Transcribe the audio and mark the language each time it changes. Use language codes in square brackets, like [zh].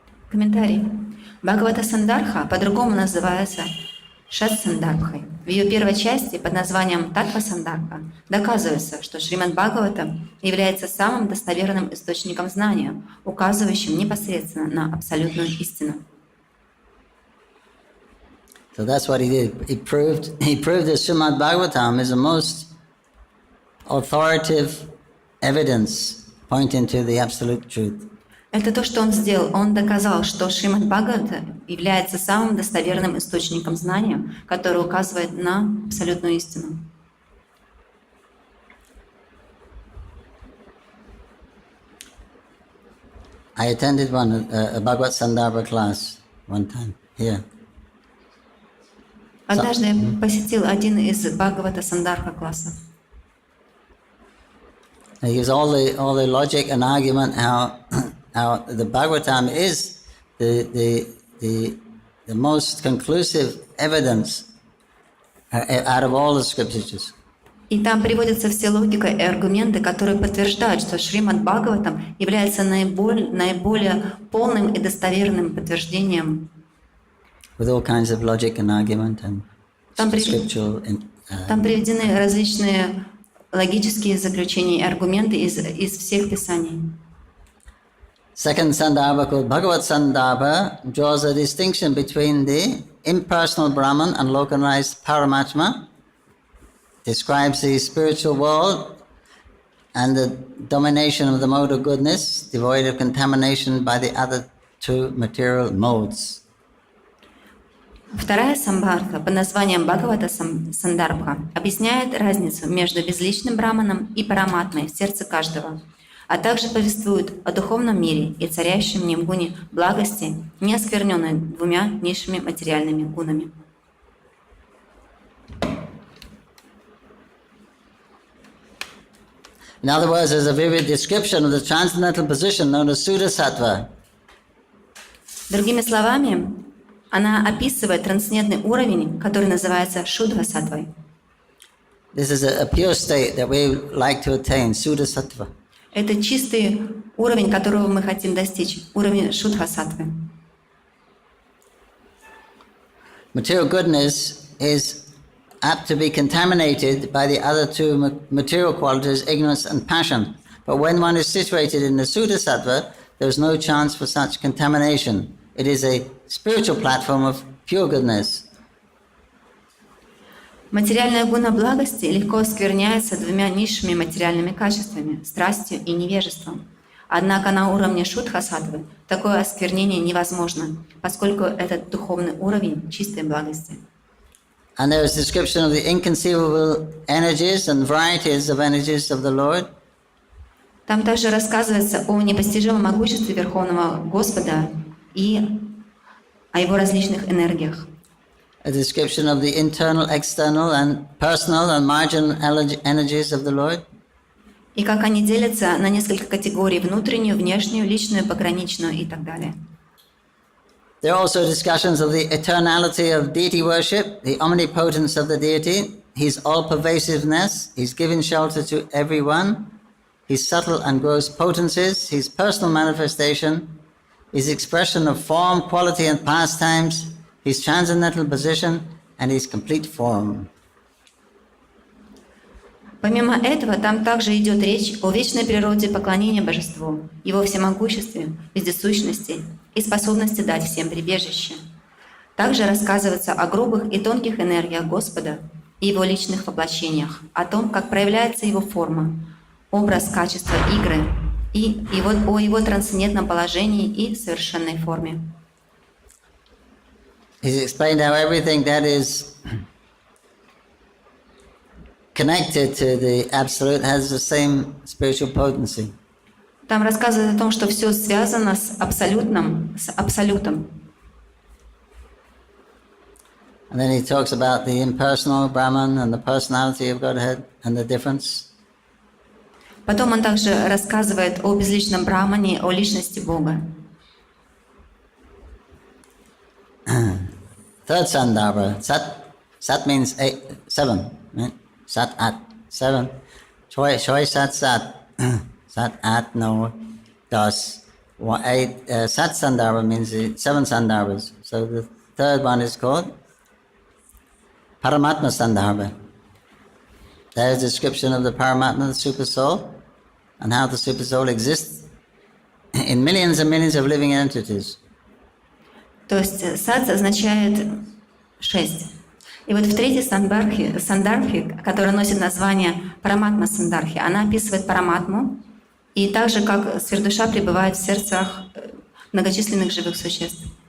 [ru] Комментарий. Бхагавата Сандарха по-другому называется Шат Сандарбхой. В ее первой части под названием Татва Сандарха доказывается, что Шримад Бхагавата является самым достоверным источником знания, указывающим непосредственно на абсолютную истину. [en] So that's what he did. He proved that Srimad Bhagavatam is the most authoritative evidence pointing to the absolute truth. [ru] Это то, что он сделал. Он доказал, что Шримад Бхагавата является самым достоверным источником знания, который указывает на абсолютную истину. [en] I attended a Bhagavad Sandarbha class one time here. [ru] Однажды я посетил один из Бхагавата Сандарха классов. [en] He gives all the logic and argument how the Bhagavatam is the most conclusive evidence out of all the scriptures. [ru] И там приводятся все логика и аргументы, которые подтверждают, что Шримад Бхагаватам является наиболее полным и достоверным подтверждением. [en] With all kinds of logic and argument and scriptural. [ru] Там приведены различные логические заключения и аргументы из всех писаний. [en] Second Sandarbha, called Bhagavad Sandarbha, draws a distinction between the impersonal Brahman and localized Paramatma, describes the spiritual world and the domination of the mode of goodness, devoid of contamination by the other two material modes. [ru] Вторая самбхарха под названием Бхагавата Сандарбха объясняет разницу между безличным браманом и параматмой в сердце каждого. а также повествует о духовном мире и царящем в нем гуне благости, не оскверненной двумя низшими материальными гунами. [en] In other words, there's a vivid description of the transcendental position known as Suddha-sattva. [ru] Другими словами, она описывает трансцендентный уровень, который называется Шудха-саттвой. [en] This is a pure state that we like to attain, Suddha-sattva. [ru] Это чистый уровень, которого мы хотим достичь, уровень Шудха-саттвы. [en] Material goodness is apt to be contaminated by the other two material qualities, ignorance and passion. But when one is situated in the Suddha-sattva, there is no chance for such contamination. It is a spiritual platform of pure goodness. [ru] Материальная гуна благости легко оскверняется двумя низшими материальными качествами – страстью и невежеством. Однако на уровне шудха-саттвы такое осквернение невозможно, поскольку это духовный уровень чистой благости. [en] And there is description of the inconceivable energies and varieties of energies of the Lord. [ru] Там также рассказывается о непостижимом могуществе Верховного Господа и о Его различных энергиях. [en] A description of the internal, external and personal and marginal energies of the Lord. [ru] И как они делятся на несколько категорий – внутреннюю, внешнюю, личную, пограничную и так далее. [en] There are also discussions of the eternality of deity worship, the omnipotence of the deity, his all-pervasiveness, his giving shelter to everyone, his subtle and gross potencies, his personal manifestation, his expression of form, quality and pastimes, his transcendental position and his complete form. [ru] Помимо этого, там также идет речь о вечной природе поклонения Божеству, Его всемогуществе, вездесущности и способности дать всем прибежище. Также рассказывается о грубых и тонких энергиях Господа и Его личных воплощениях, о том, как проявляется Его форма, образ, качество игры и о Его трансцендентном положении и совершенной форме. [en] He's explained how everything that is connected to the Absolute has the same spiritual potency. [ru] Там рассказывается о том, что все связано с абсолютным, с абсолютом. [en] And then he talks about the impersonal Brahman and the personality of Godhead and the difference. [ru] Потом он также рассказывает о безличном Брахмане, о личности Бога. [en] Third Sandarbha, Sat means 7, right? Sat At, 7. Choi Sat Sat, Sat At No Das. 8 Sat Sandarbha means 7 Sandarbhas. So the third one is called Paramatma Sandarbha. There is a description of the Paramatma, the Super Soul, and how the Super Soul exists in millions and millions of living entities. [ru] То есть садс означает 6. И вот в третьей сандарбхе, которая носит название Параматма Сандарбхи, она описывает Параматму и также как сверхдуша пребывает в сердцах многочисленных живых существ.